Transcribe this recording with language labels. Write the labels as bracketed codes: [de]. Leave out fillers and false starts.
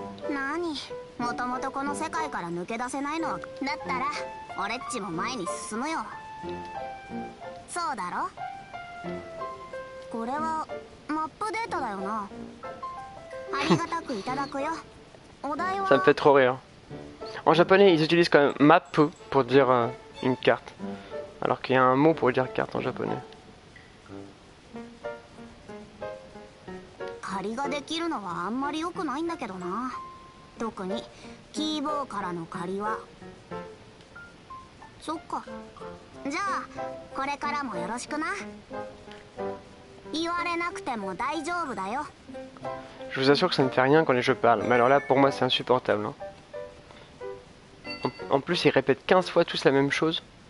[ja] 何、もともとこの世界から抜け出せないのは。だったら俺っちも前に進むよ。そうだろ。これはマップデータだよな。ありがたくいただくよ。お題は。 [fr] Ça me fait trop rire. En japonais, ils utilisent quand même map pour dire une carte. Alors qu'il y a un mot pour dire carte en japonais. [ja] 借りができるのはあんまり良くないんだけどな。特にキーボーからの借りは。そっか。じゃあこれからもよろしくな。言われなくても大丈夫だよ。 [fr] Je vous assure que ça ne fait rien quand les jeux parlent. Mais alors là, pour moi, c'est insupportable. Hein. En plus, ils répètent 15 fois tous la même chose.